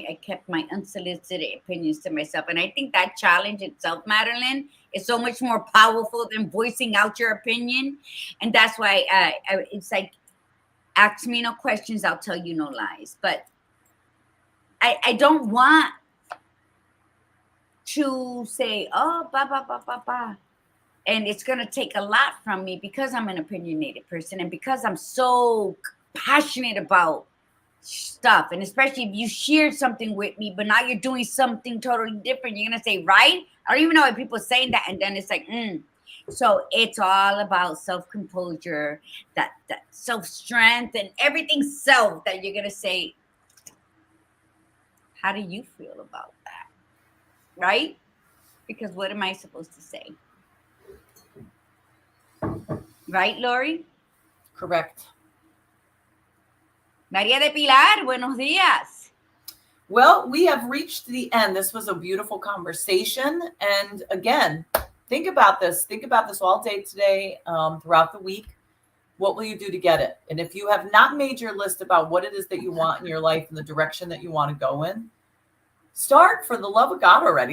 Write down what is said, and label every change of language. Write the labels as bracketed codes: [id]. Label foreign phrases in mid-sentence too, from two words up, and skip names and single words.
[en] I kept my unsolicited opinions to myself, and I think that challenge itself, Madeline, is so much more powerful than voicing out your opinion, and that's why it's like, ask me no questions, I'll tell you no lies. But I don't want to say, oh, ba ba ba ba ba. And it's going to take a lot from me because I'm an opinionated person and because I'm so passionate about stuff. And especially if you shared something with me, but now you're doing something totally different, you're going to say, right? I don't even know why people are saying that. And then it's like, So it's all about self-composure, that self-strength and everything self that you're going to say, how do you feel about that? Right? Because what am I supposed to say? Right, Lori? Correct. [es] María de Pilar, buenos días. [en] Well, we have reached the end. This was a beautiful conversation. And again, think about this. Think about this all day today, throughout the week. What will you do to get it? And if you have not made your list about what it is that you want in your life and the direction that you want to go in, start, for the love of God already.